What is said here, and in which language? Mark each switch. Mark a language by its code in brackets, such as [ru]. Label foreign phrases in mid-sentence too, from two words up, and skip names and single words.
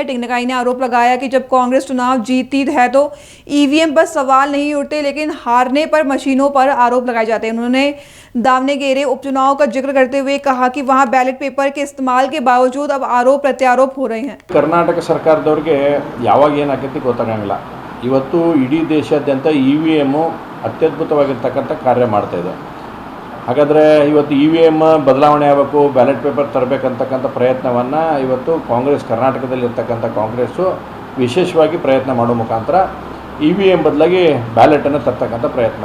[hi] टेंगनाकाई ने आरोप लगाया कि जब कांग्रेस चुनाव जीतती है तो ईवीएम पर सवाल नहीं उठते, लेकिन हारने पर मशीनों पर आरोप लगाए जाते हैं। उन्होंने दावणगेरे उपचुनाव का जिक्र करते हुए कहा कि वहां [en] ballot paper [hi] के इस्तेमाल के बावजूद अब आरोप प्रत्यारोप हो रहे हैं। [kn] कर्नाटक सरकारदवರಿಗೆ ಯಾವಾಗ ಏನಾಗುತ್ತೆ ಗೊತ್ತಾಗಂಗಿಲ್ಲ। ಇವತ್ತು ಇಡೀ ದೇಶಾದ್ಯಂತ EVM ಅತ್ಯದ್ಭುತವಾಗಿರ್ತಕ್ಕಂಥ ಕಾರ್ಯ ಮಾಡ್ತಾ ಇದೆ। ಹಾಗಾದರೆ ಇವತ್ತು EVM ಬದಲಾವಣೆ ಆಗಬೇಕು, [en] ballot paper [kn] ತರಬೇಕಂತಕ್ಕಂಥ ಪ್ರಯತ್ನವನ್ನು ಇವತ್ತು ಕಾಂಗ್ರೆಸ್, ಕರ್ನಾಟಕದಲ್ಲಿರ್ತಕ್ಕಂಥ ಕಾಂಗ್ರೆಸ್ಸು ವಿಶೇಷವಾಗಿ ಪ್ರಯತ್ನ ಮಾಡೋ ಮುಖಾಂತರ EVM ಬದಲಾಗಿ ಬ್ಯಾಲೆಟನ್ನು ತರ್ತಕ್ಕಂಥ ಪ್ರಯತ್ನ।